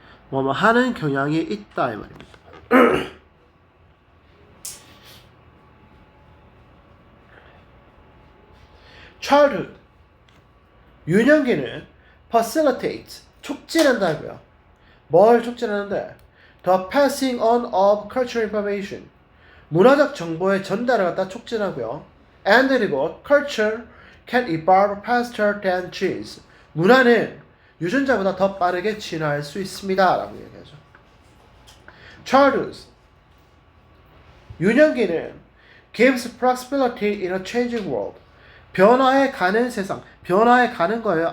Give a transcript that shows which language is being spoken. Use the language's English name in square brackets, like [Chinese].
[Korean] 뭐뭐 하는 경향이 있다 이 말입니다. childhood 유년기는 facilitate 촉진한다고요. 뭘 촉진하는데? [English] The passing on of cultural information [Korean] 문화적 정보의 전달을 갖다 촉진하고요. And 그리고 [English] culture can evolve faster than genes [Korean] 문화는 유전자보다 더 빠르게 진화할 수 있습니다 라고 얘기하죠. [English] Childhood 유년기는 gives flexibility in a changing world [Korean] 변화에 가는 세상, 변화에 가는 거예요.